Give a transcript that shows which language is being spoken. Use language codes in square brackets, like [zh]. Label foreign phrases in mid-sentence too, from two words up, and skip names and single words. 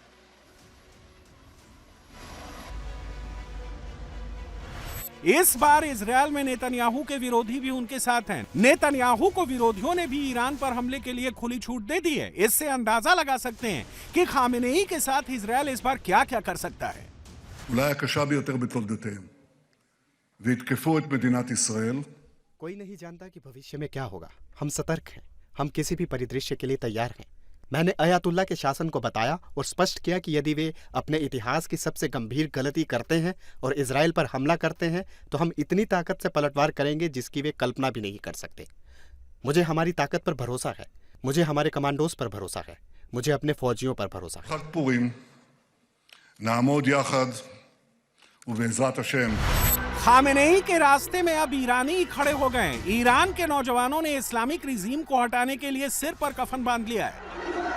[hi] इस बार इजरायल में नेतन्याहू के विरोधी भी उनके साथ हैं। नेतन्याहू को विरोधियों ने भी ईरान पर हमले के लिए खुली छूट दे दी है। इससे अंदाजा लगा सकते हैं कि खामेनेई के साथ इजरायल इस बार क्या-क्या कर सकता है। [he] אולי הקשה ביותר בתולדותיהם, ויתקפו את מדינת ישראל. [hi] कोई नहीं जानता कि भविष्य में क्या होगा। हम सतर्क हैं, हम किसी भी परिदृश्य के लिए तैयार हैं। मैंने अयातुल्ला के शासन को बताया और स्पष्ट किया कि यदि वे अपने इतिहास की सबसे गंभीर गलती करते हैं और इजराइल पर हमला करते हैं तो हम इतनी ताकत से पलटवार करेंगे जिसकी वे कल्पना भी नहीं कर सकते। मुझे हमारी ताकत पर भरोसा है, मुझे हमारे कमांडोज पर भरोसा है, मुझे अपने फौजियों पर भरोसा है। [he] חג פורים, נעמוד יחד, ובעזרת השם. [hi] खामेनेई के रास्ते में अब ईरानी खड़े हो गए। ईरान के नौजवानों ने [en] Islamic regime [hi] को हटाने के लिए सिर पर कफन बांध लिया है।